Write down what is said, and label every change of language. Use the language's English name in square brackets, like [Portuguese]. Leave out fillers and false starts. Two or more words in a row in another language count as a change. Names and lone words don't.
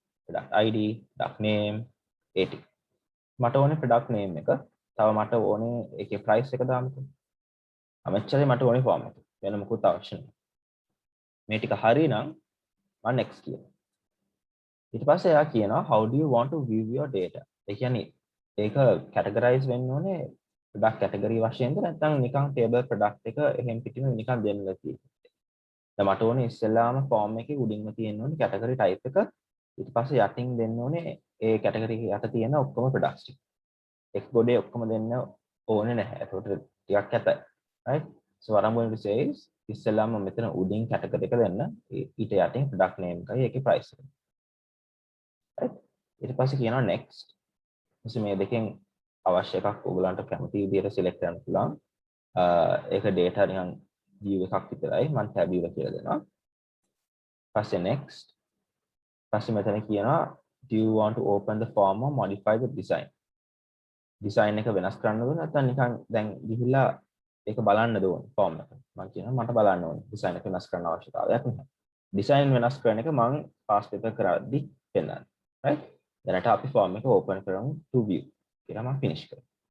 [English] product ID, product name, [Sinhala] ඒ ටික. මට ඕනේ [English] product name එක. [Sinhala] තව මට ඕනේ ඒකේ price එක දාන්නකෝ. අමෙච්චරේ මට ඕනේ form එක. වෙන මොකුත් අවශ්‍ය නැහැ. මේ ටික හරිනම් මම next කියනවා. ඊට පස්සේ එයා කියනවා [English] how do you want to view your data? [Sinhala] ඒ කියන්නේ ඒක categorize වෙන්න ඕනේ [English] product category [Sinhala] වශයෙන්ද නැත්නම් නිකන් [English] table product [Sinhala] එක එහෙම් පිටින්ම නිකන් දෙන්නලා තියෙන්නේ. දැන් මට ඕනේ ඉස්සෙල්ලාම form එකේ උඩින්ම තියෙන්න ඕනේ [English] category type [Sinhala] එක. ඊට පස්සේ යටින් දෙන්න ඕනේ ඒ category යට තියෙන ඔක්කොම products ටික. එක් ගොඩේ ඔක්කොම දෙන්න ඕනේ නැහැ. ඒකට ටිකක් ඇතයි. [English] right? so what I'm going to say is [Sinhala] ඉස්සෙල්ලාම මෙතන උඩින් category එක දෙන්න ඊට යටින් [English] product name [Sinhala] එකයි ඒකේ price එක. right? ඊට පස්සේ කියනවා next. ඊට මේ දෙකෙන් අවශ්‍ය එකක් ඔයගලන්ට කැමති විදිහට select කරන්න පුළුවන්. ඒක data නිකන් view එකක් විතරයි. මම tabular කියලා දෙනවා. [English] පස්සේ next. [Sinhala] පස්සේ මෙතන කියනවා [English] do you want to open the form or modify the design? [Sinhala] design එක වෙනස් කරන්නද නැත්නම් නිකන් දැන් ගිහිල්ලා ඒක බලන්නද ඕනේ form එක. මම කියනවා මට බලන්න ඕනේ. design එක වෙනස් කරන්න අවශ්‍යතාවයක් නැහැ. design වෙනස් කරන එක මම [English] fast paper [Sinhala] කරද්දි පෙන්නනවා. right? දැනට අපි form එක open කරමු [English] to view. [Sinhala] කියලා මම finish කරනවා.